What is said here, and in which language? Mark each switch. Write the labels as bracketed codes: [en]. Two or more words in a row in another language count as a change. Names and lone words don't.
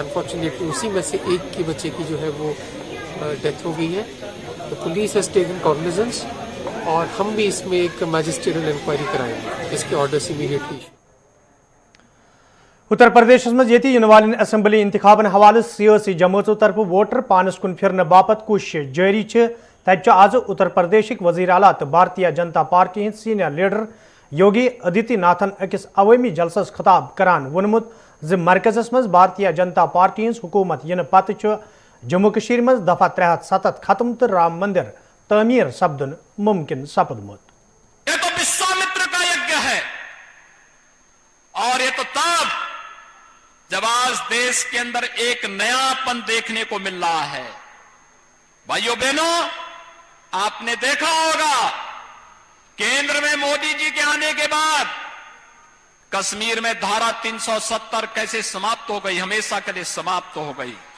[hi] अनफॉर्चुनेटली उसी में से एक की बच्चे की जो है वो डेथ हो गई है। [en] the police has taken cognizance [hi] और हम भी इसमें एक [en] magisterial inquiry [hi] कराएंगे, इसके [en] orders immediately. [ks] उत्तर प्रदेश मज इन वाले असम्बली इंतखाबन हवाले सियासी जमातों तरफ वोटर पानस कुन फिरने बापत कोशिश जारी। तज आज उत्तर प्रदेश वजीर आला तो भारतीय जनता पार्टी हिंद [en] senior leader [ks] योगी आदित्यनाथन अकिस अवामी जलसस खिताब करान वोनमुत ज मरकजस मज भारतीय जनता पार्टी हिंद हुकूमत इन पत जम्मू कश्मीर मज दफा 370 खत्म तो राम मंदिर तमीर सपदन मुमकिन सपदमुत। [hi] ये तो विश्वामित्र का यज्ञ है और ये तो तब जब आज देश के अंदर एक नयापन देखने को मिल रहा है। भाइयों बहनों, आपने देखा होगा केंद्र में मोदी जी के आने के बाद कश्मीर में धारा 370 कैसे समाप्त हो गई, हमेशा के लिए समाप्त हो गई।